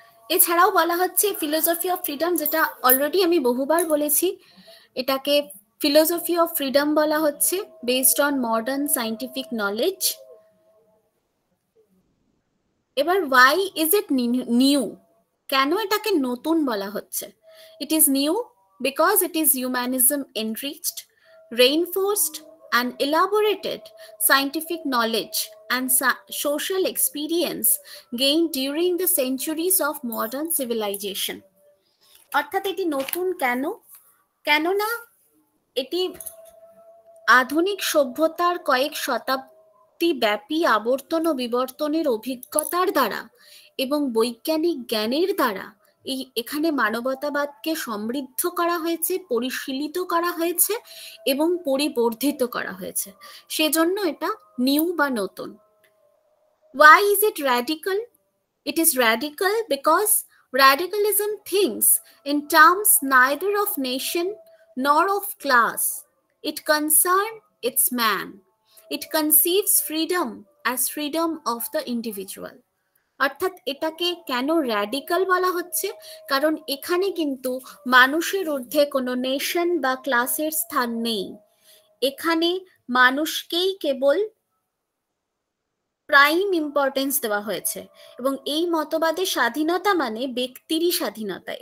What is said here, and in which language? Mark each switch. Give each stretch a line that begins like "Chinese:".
Bangla: এছাড়াও বলা হচ্ছে ফিলোসফি অফ ফ্রিডম, যেটা অলরেডি আমি বহুবার বলেছি, এটাকে ফিলোসফি অফ ফ্রিডম বলা হচ্ছে,
English: Based on modern scientific knowledge.
Bangla: এবার
English: why is it new,
Bangla: কেন এটাকে নতুন বলা হচ্ছে?
English: It is new because it is humanism enriched, reinforced and elaborated scientific knowledge and social experience gained during the centuries of modern civilization.
Bangla: অর্থাৎ এটি নতুন কেন? কেননা এটি আধুনিক সভ্যতার কয়েক শতাব্দী ব্যাপী আবর্তন ও বিবর্তনের অভিজ্ঞতার দ্বারা এবং বৈজ্ঞানিক জ্ঞানের দ্বারা এখানে মানবতাবাদকে সমৃদ্ধ করা হয়েছে, পরিশীলিত করা হয়েছে এবং পরিবর্ধিত করা হয়েছে, সেজন্য এটা নিউ বা নতুন।
English: Why is it radical? It is radical because radicalism thinks in terms neither of nation nor of class. It concerns its man. It conceives freedom as freedom of the individual.
Bangla: অর্থাৎ এটাকে কেন radical বলা হচ্ছে? কারণ এখানে কিন্তু মানুষের ঊর্ধ্বে কোনো নেশন বা ক্লাসের স্থান নেই। এখানে মানুষকেই কেবল প্রাইম ইম্পর্টেন্স দেওয়া হয়েছে এবং এই মতবাদের স্বাধীনতা মানে ব্যক্তিরই স্বাধীনতা।